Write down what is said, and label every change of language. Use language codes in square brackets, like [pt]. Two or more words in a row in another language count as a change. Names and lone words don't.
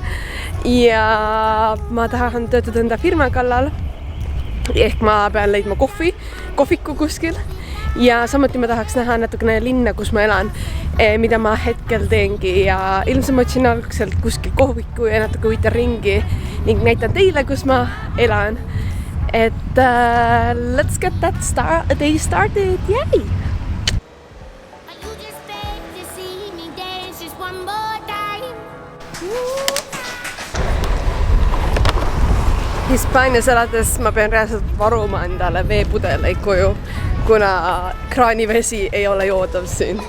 [et] Ja ma tahan töötada enda firma kallal, ehk ma pean leidma kohviku kuskil. Ja samuti ma tahaks näha natukene linna, kus ma elan, mida ma hetkel teengi. Ja ilmselt ma otsin algselt kuskil kohviku ja natuke võitan ringi ning näitan teile, kus ma elan. [en] Et let's get that day started, yay! [et] Hispaanias elades ma pean reaalselt varuma endale veepudeleid koju, kuna kraanivesi ei ole joodav siin.